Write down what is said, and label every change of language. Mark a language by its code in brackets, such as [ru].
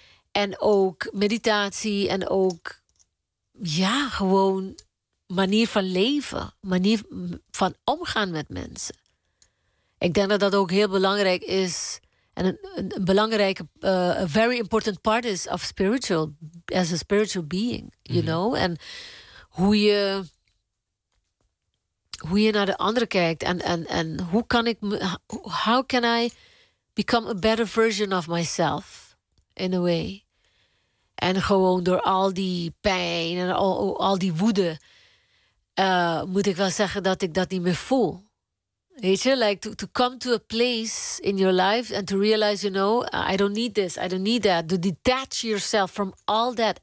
[nl] En ook meditatie en ook, ja, gewoon manier van leven, manier van omgaan met mensen. Ik denk dat dat ook heel belangrijk is. En een belangrijke, [en] a very important part is of spiritual, as a spiritual being, you know? [nl] En hoe je naar de anderen kijkt. En hoe kan ik, [en] how can I become a better version of myself, in a way? [nl] En gewoon door al die pijn en al die woede, moet ik wel zeggen dat ik dat niet meer voel. Weet je, [en] to come to a place in your life and to realize, you know, I don't need this, I don't need that. To detach yourself from all that.